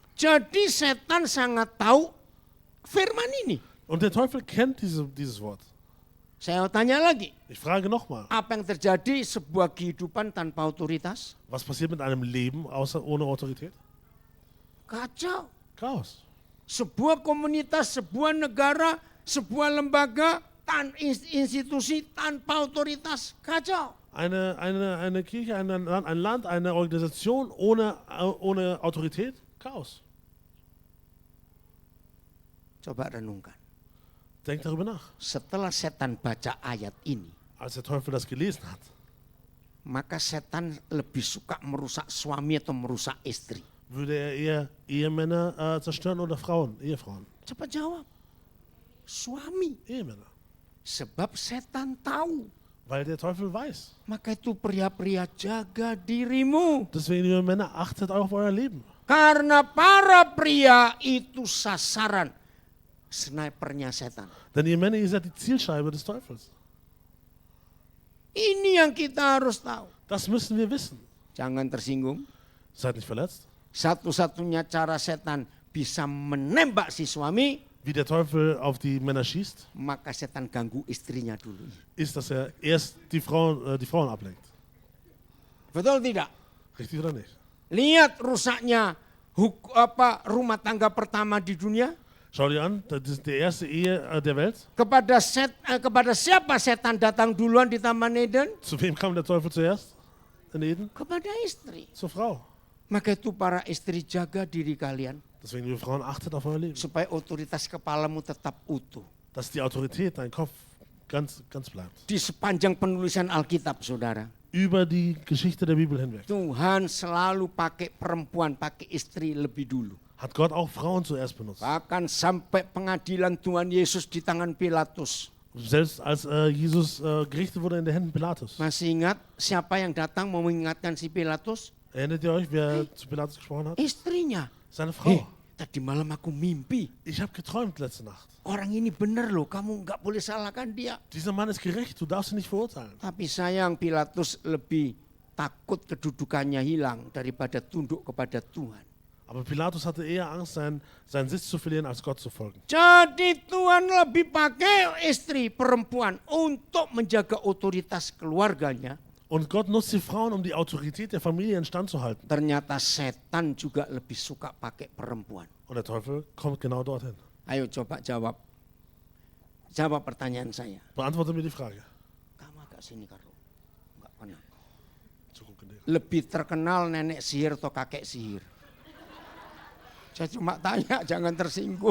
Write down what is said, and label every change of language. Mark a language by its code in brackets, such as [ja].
[id] Jadi setan sangat tahu firman ini. [de] Und der Teufel kennt dieses Wort. [id] Saya tanya lagi, [de] Ich frage nochmal, [id] apa yang terjadi sebuah kehidupan tanpa otoritas? [de] was passiert mit einem Leben ohne Autorität? [id] Kacau. [de] Chaos. [id] Sebuah komunitas, sebuah negara, sebuah lembaga, institusi tanpa otoritas, kacau. [de] Eine Kirche, ein Land, eine Organisation ohne Autorität? Chaos. [id] Coba renungkan. [de] Denk darüber nach. [id] Setelah setan baca ayat ini, [de] Als der Teufel das gelesen hat, [id] maka setan lebih suka merusak suami atau merusak istri. [de] würde er eher Ehemänner zerstören oder Ehefrauen? [id] Cepat jawab. Suami. [de] Ehemänner. [id] Sebab setan tahu. [de] Weil der Teufel weiß. [id] Maka itu pria-pria jaga dirimu. [de] Deswegen, liebe Männer, achtet auf euer Leben. [id] Karena para pria itu sasaran snipernya setan. [de] Denn ihr Männer, ihr seid die Zielscheibe des Teufels. [id] Ini yang kita harus tahu. [de] Das müssen wir wissen. [id] Jangan tersinggung. [de] Seid nicht verletzt. [id] Satu-satunya cara setan bisa menembak si suami, [de] Wie der Teufel auf die Männer schießt, [id] maka setan ganggu istrinya dulu. [de] ist, dass er erst die Frauen ablenkt. [id] Betul tidak? [de] Richtig oder nicht? [id] Lihat rusaknya rumah tangga pertama di dunia. [de] Schau dir an, das ist die erste Ehe der Welt. [id] Kepada siapa setan datang duluan di Taman Eden? [de] Zu wem kam der Teufel zuerst in Eden? [id] Kepada istri. [de] Zur Frau. [id] Maka itu para istri jaga diri kalian. [de] Deswegen, liebe Frauen, achtet auf euer Leben. [id] Supaya otoritas kepalamu tetap utuh. [de] Dass die Autorität, dein Kopf, ganz bleibt. [id] Di sepanjang penulisan Alkitab saudara. [de] Über die Geschichte der Bibel hinweg. [id] Tuhan selalu pakai perempuan, pakai istri lebih dulu. [de] Hat Gott auch Frauen zuerst benutzt. [id] Bahkan sampai pengadilan Tuhan Yesus di tangan Pilatus. [de] Selbst als Jesus gerichtet wurde in den Händen Pilatus. [id] Masih ingat siapa yang datang mau mengingatkan si Pilatus? [de] Erinnert ihr euch, wer zu Pilatus gesprochen hat? [id] Istrinya. [de] Seine Frau. [id] Tadi malam aku mimpi. [de] Ich habe geträumt letzte Nacht. [id] Orang ini benar loh, kamu nggak boleh salahkan dia. [de] Dieser Mann ist gerecht, du darfst ihn nicht verurteilen. [id] Tapi sayang Pilatus lebih takut kedudukannya hilang daripada tunduk kepada Tuhan. [de] Aber Pilatus hatte eher Angst, seinen Sitz zu verlieren, als Gott zu folgen. [id] Jadi Tuhan lebih pakai istri perempuan untuk menjaga otoritas keluarganya. [de] Und Gott nutzt die Frauen, um die Autorität der Familie in Stand zu halten. [id] Ternyata setan juga lebih suka pakai perempuan. [de] Und der Teufel kommt genau dorthin. [id] Ayo coba jawab. Jawab pertanyaan saya. [de] Beantworte mir die Frage. [id] Kamu agak sini Carlo. Enggak pernah. Cukup gede. Lebih terkenal nenek sihir atau kakek sihir? Saya cuma tanya, jangan tersinggung.